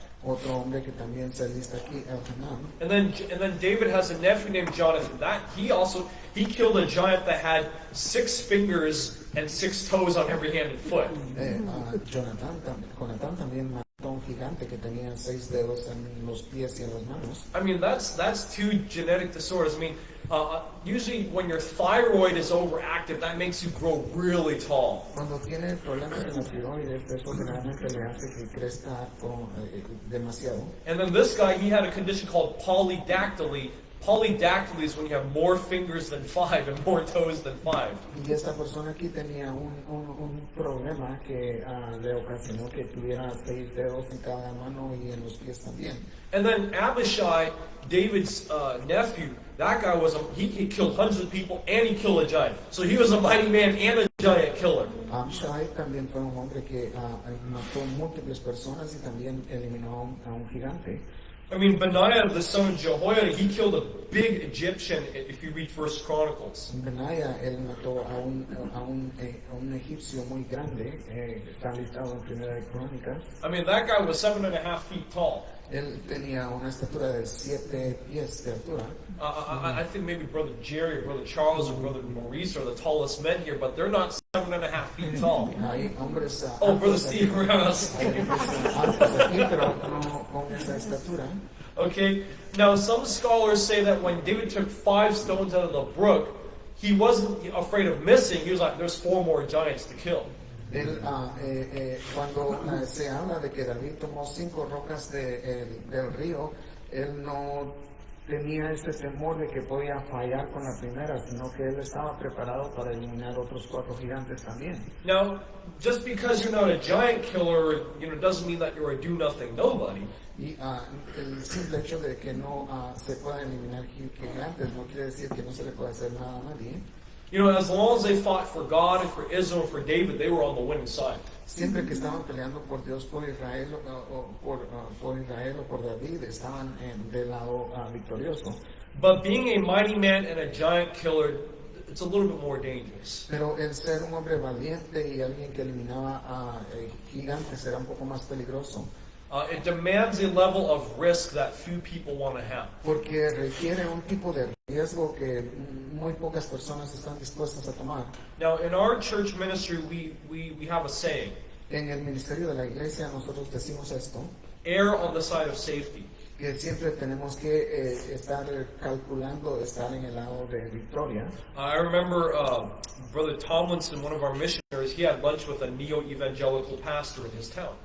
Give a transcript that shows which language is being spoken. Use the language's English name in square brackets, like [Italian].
[Spanish] Otro hombre que también se lista aquí, Elhanan. [English] And then David has a nephew named Jonathan. He killed a giant that had 6 fingers and 6 toes on every hand and foot. [Spanish] Jonathan también mató a un gigante que tenía 6 dedos en los pies y en las manos. [English] I mean, that's 2 genetic disorders. I mean, usually when your thyroid is overactive, that makes you grow really tall. [Spanish] Cuando tiene problemas en la tiroides, eso generalmente le hace que crezca demasiado. [English] And then this guy, he had a condition called polydactyly. Polydactyly is when you have more fingers than 5 and more toes than 5. [Spanish] Y esta persona aquí tenía un problema que le ocasionó que tuviera 6 dedos en cada mano y en los pies también. [English] And then Abishai, David's nephew, that guy he killed hundreds of people and he killed a giant. So he was a mighty man and a giant killer. [Spanish] Abishai también fue un hombre que mató múltiples personas y también eliminó a un gigante. [English] I mean, Benaiah, the son of Jehoiada, he killed a big Egyptian, if you read 1 Chronicles. [Spanish] Benaiah, él mató a un egipcio muy grande, está listado en Primera de Crónicas. [English] I mean, that guy was 7.5 feet tall. [Spanish] Él tenía una estatura de 7 pies de altura. [English] I think maybe Brother Jerry or Brother Charles or Brother Maurice are the tallest men here, but they're not 7.5 feet tall. [Spanish] Hay hombres [English] Brother Steve Rouse. [Spanish] altos aquí, pero no con esa estatura. [English] Okay, now some scholars say that when David took 5 stones out of the brook, he wasn't afraid of missing. He was like, there's 4 more giants to kill. [Spanish] Él, cuando se habla de que David tomó 5 rocas del río, él no tenía ese temor de que podía fallar con la primera, sino que él estaba preparado para eliminar otros 4 gigantes también. [English] Now, just because you're not a giant killer, doesn't mean that you're a do-nothing nobody. [Spanish] Y el simple hecho de que no se puedan eliminar gigantes no quiere decir que no se le puede hacer nada a nadie. [English] As long as they fought for God and for Israel and for David, they were on the winning side. [Spanish] Siempre que estaban peleando por Dios, por Israel o por David, estaban del lado victorioso. [English] But being a mighty man and a giant killer, it's a little bit more dangerous. [Spanish] Pero el ser un hombre valiente y alguien que eliminaba a gigantes era un poco más peligroso. [English] It demands a level of risk that few people want to have. [Spanish] porque requiere un tipo de riesgo que muy pocas personas están dispuestas a tomar. [English] Now, in our church ministry, we have a saying, [Spanish] En el ministerio de la iglesia nosotros decimos esto, [English] err on the side of safety. [Spanish] que siempre tenemos que estar calculando estar en el lado de victoria. [English] I remember Brother Tomlinson, one of our missionaries, he had lunch with a neo-evangelical pastor in his town.